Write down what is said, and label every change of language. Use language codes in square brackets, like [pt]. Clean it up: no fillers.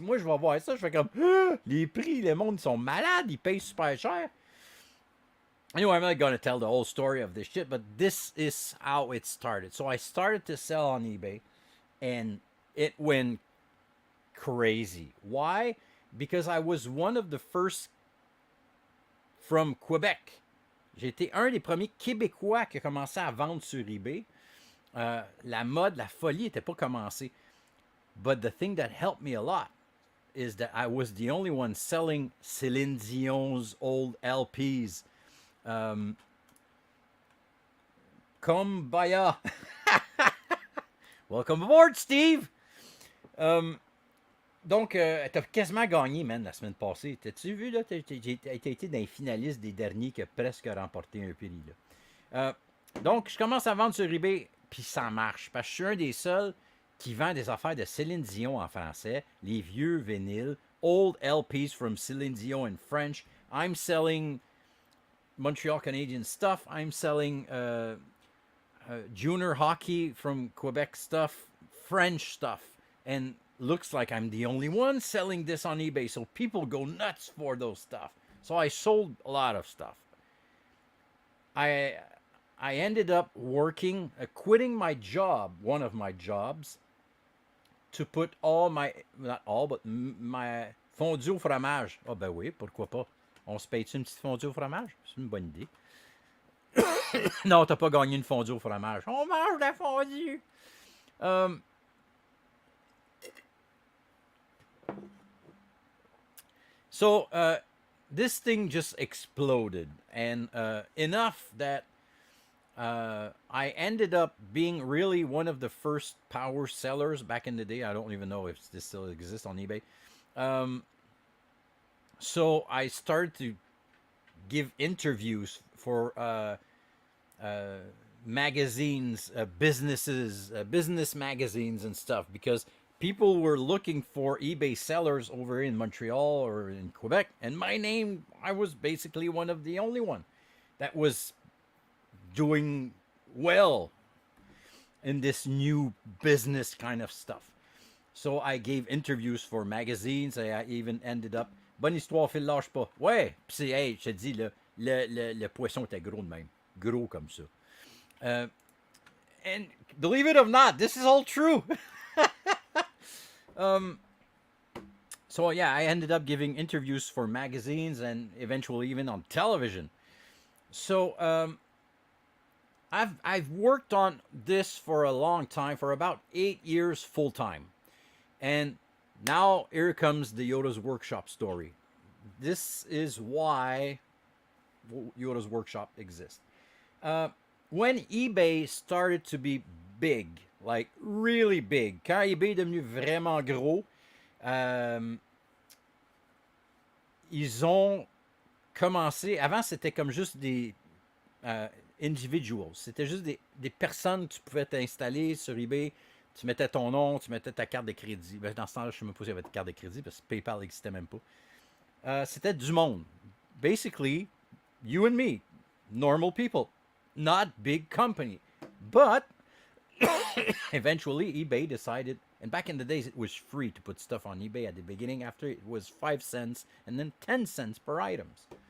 [fr] Moi, je vais voir ça, je fais comme, ah, les prix, le monde sont malades, ils payent super cher. [en] Anyway, I'm not going to tell the whole story of this shit, but this is how it started. So I started to sell on eBay, and it went crazy. Why? Because I was one of the first from Quebec. [fr] J'étais un des premiers Québécois qui a commencé à vendre sur eBay. La mode, la folie n'était pas commencée. [en] But the thing that helped me a lot is that I was the only one selling Céline Dion's old LPs. Kumbaya. Welcome aboard, Steve. [fr] Donc, t'as quasiment gagné, man, la semaine passée. T'as-tu vu, là? T'as été dans les finalistes des derniers qui a presque remporté un prix, là. Donc, je commence à vendre sur eBay, puis ça marche. Parce que je suis un des seuls qui vend des affaires de Céline Dion en français, les vieux vinyles, [en] old LPs from Céline Dion in French. I'm selling Montreal Canadian stuff. I'm selling junior hockey from Quebec stuff, French stuff. And looks like I'm the only one selling this on eBay, so people go nuts for those stuff. So I sold a lot of stuff. I ended up working, quitting my job, one of my jobs, to put all my, not all, but my [fr] fondue au fromage. Ah ben oui, pourquoi pas. On se paye-tu une petite fondue au fromage? C'est une bonne idée. Non, t'as pas gagné une fondue au fromage. On mange de la fondue. [en] So this thing just exploded, and enough that I ended up being really one of the first power sellers back in the day. I don't even know if this still exists on eBay. So I started to give interviews for magazines, businesses, business magazines and stuff, because people were looking for eBay sellers over in Montreal or in Quebec, and my name, I was basically one of the only one that was doing well in this new business kind of stuff. So I gave interviews for magazines. I even ended up, [fr] bonne histoire, Phil, lâche pas. Ouais, pis c'est, hey, je te dis, là, le poisson était gros de même. Gros comme ça. [en] And believe it or not, this is all true. So yeah, I ended up giving interviews for magazines and eventually even on television. So I've worked on this for a long time, for about 8 years full time. And Now here comes the Yoda's Workshop story. This is why Yoda's Workshop exists. Uh, when eBay started to be big, like really big, [fr] quand eBay est devenu vraiment gros, euh, ils ont commencé. Avant, c'était comme juste des euh, individuals. C'était juste des personnes que tu pouvais t'installer sur eBay. Tu mettais ton nom, tu mettais ta carte de crédit. Ben, dans ce temps-là, je ne sais même pas s'il y avait de carte de crédit parce que PayPal n'existait même pas. C'était du monde. [en] Basically, you and me, normal people, not big company. But eventually, eBay decided, and back in the days, it was free to put stuff on eBay at the beginning. After it was 5 cents and then 10 cents per items.